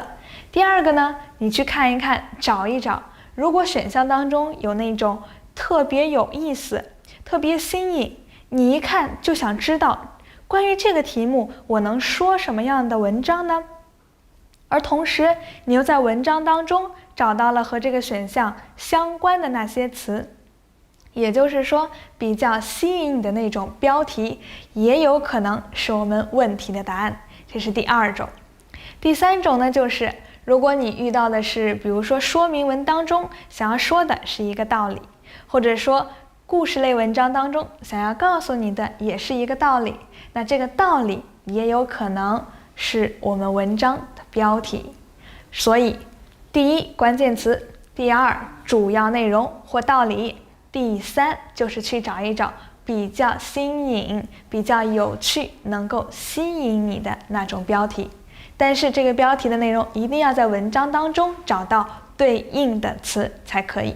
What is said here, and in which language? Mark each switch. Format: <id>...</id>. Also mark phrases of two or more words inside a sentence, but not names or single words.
<zh>第二個呢，你去看一看，找一找，如果選項當中有那種特別有意思、特別新穎，你一看就想知道關於這個題目我能說什麼樣的文章呢？而同時你又在文章當中找到了和這個選項相關的那些詞，也就是說比較吸引你的那種標題，也有可能是我們問題的答案。這是第二種。第三種呢，就是如果你遇到的是比如说說明文当中想要说的是一個道理，或者說故事類文章當中想要告訴你的也是一個道理，那這個道理也有可能是我們文章的標題。所以第一，關鍵詞；第二，主要內容或道理；第三，就是去找一找比較新穎、比較有趣、能夠吸引你的那種標題。但是這個標題的內容一定要在文章當中找到對應的詞才可以。</zh>